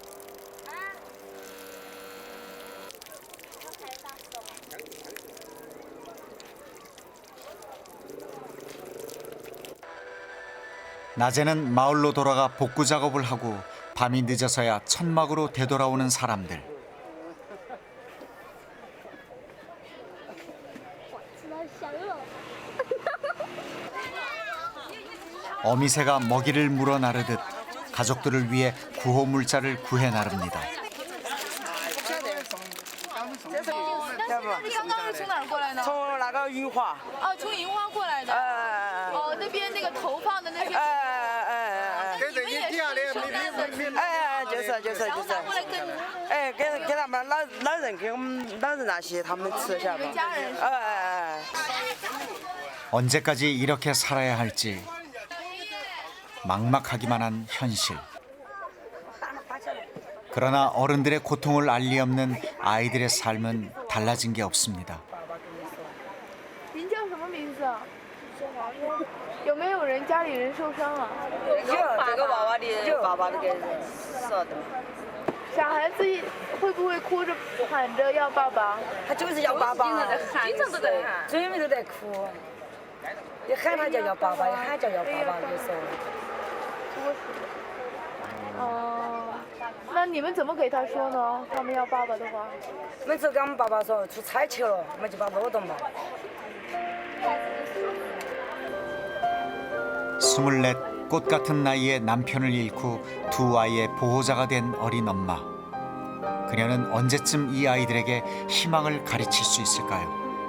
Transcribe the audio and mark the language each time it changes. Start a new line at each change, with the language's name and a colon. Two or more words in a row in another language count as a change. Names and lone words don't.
Korean: 낮에는 마을로 돌아가 복구 작업을 하고 밤이 늦어서야 천막으로 되돌아오는 사람들. 어미새가 먹이를 물어 나르듯 가족들을 위해 구호 물자를 구해 나릅니다.
Chinese: 你刚刚是从哪儿过来的？从那个云华。哦，从银花过来的。哦，那边那个投放的那些。跟着一样的，就是。过来跟。哎，给他们老人给我们老人那些他们吃下吧。家人。 언제까지 이렇게 살아야 할지 막막하기만 한 현실. 그러나 어른들의 고통을 알 리 없는 아이들의 삶은 달라진 게 없습니다. 您叫什么名字？有没有人家里人受伤啊？有这个娃娃的爸爸那个死了的。小孩子会不会哭着喊着要爸爸？他就是要爸爸，经常都在喊，嘴里面都在哭。一喊他就要爸爸，一喊就要爸爸，有时候。哦，那你们怎么给他说呢？他们要爸爸的话？每次跟我们爸爸说出差去了，我们就把
Korean: 노동 봐. 24, 꽃 같은 나이에 남편을 잃고 두 아이의 보호자가 된 어린 엄마. 그녀는 언제쯤 이 아이들에게 희망을 가르칠 수 있을까요?